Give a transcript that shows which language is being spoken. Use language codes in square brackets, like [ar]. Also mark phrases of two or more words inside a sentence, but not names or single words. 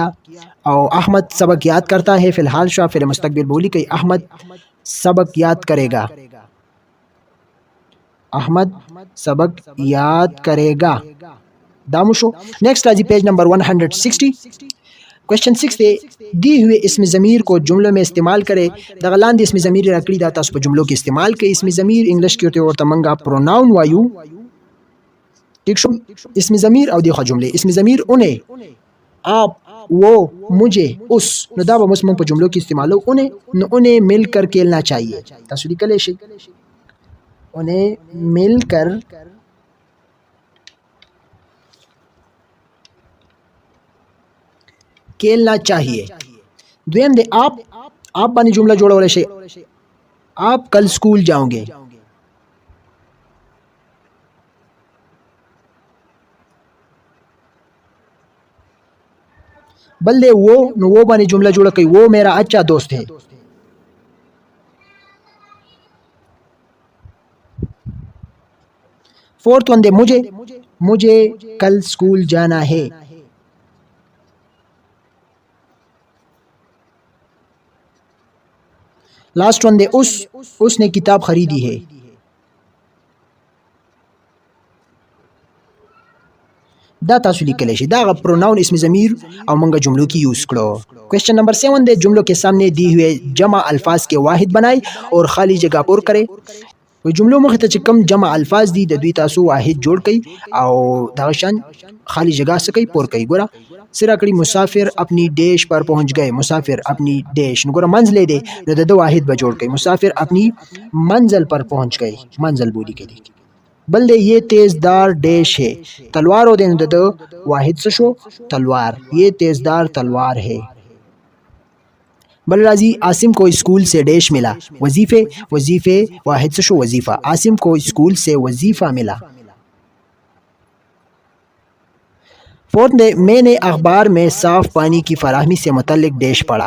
[ur] اور احمد سبق یاد کرتا ہے فی الحال شو، فعل مستقبل بولی کہ احمد سبق یاد کرے گا. احمد سبق یاد کرے گا. [ps] دامو شو. نیکسٹ راځي [en] page number [ps] 160. [ur] کوشچن 6 دی دی ہوئے اسم ضمیر کو جملوں میں استعمال کرے. [ps] دغه لاندې [ur] اسم ضمیر [ps] راکړي دا تاسو په جملو کې استعمال کړئ. [ur] اسم ضمیر [ps] انګلیش کې ورته منګه پروناون وایو. ٹھیک شو. [ur] اسم ضمیر [ps] او دغه جملې. [ur] اسم ضمیر انہیں، آپ، وہ، مجھے، اس. [ps] نو دا به موږ په جملو کې استعمالو. [ur] انہیں نو انہیں مل کر کھیلنا چاہیے. [ps] تاسو لیکلی شئ [ur] انہیں مل کر کھیلنا چاہیے. [ps] دویم دے آپ باندې جمله جوړولی شئ. [ur] آپ کل اسکول جاؤں گے. [ps] بل دے وہ، نو وہ باندې جمله جوړه کوي. [ur] وہ میرا اچھا دوست ہے. [en] fourth one [ur] دے مجھے کل اسکول جانا ہے. [en] last one [ur] دے اس نے کتاب خریدی ہے. [ps] دا تاسو لیکلی شئ. [ur] دا پروناؤن اسم ضمیر [ps] او منگا [ur] جملوں کی یوز کرو. [en] question number [ur] 7 دے جملوں کے سامنے دی ہوئے جمع الفاظ کے واحد بنائے اور خالی جگہ پر کرے. [ps] جملوں مخ ته چې کم جمع الفاظ دي د دوی تاسو واحد جوړ کړئ او دغه شان [ur] خالی جگہ [ps] سکی پور کړئ. ګوره سره کړي [ur] مسافر اپنی ڈیش پر پہنچ گئے. مسافر اپنی ڈیش، [ps] نو ګوره منزل دے نو د واحد به جوړ کړئ. [ur] مسافر اپنی منزل پر پہنچ گئے. [ps] منزل بولی کړي. بل دے [ur] یہ تیز دار ڈیش ہے. [ps] تلوار دے نو د واحد څه شو تلوار. [ur] یہ تیز دار تلوار ہے. بل راضی عاصم کو اسکول سے ڈیش ملا. [ps] وظیفے واحد سے شو وظیفہ. [ur] عاصم کو اسکول سے وظیفہ ملا. فورتھ نے میں نے اخبار میں صاف پانی کی فراہمی سے متعلق ڈیش پڑھا.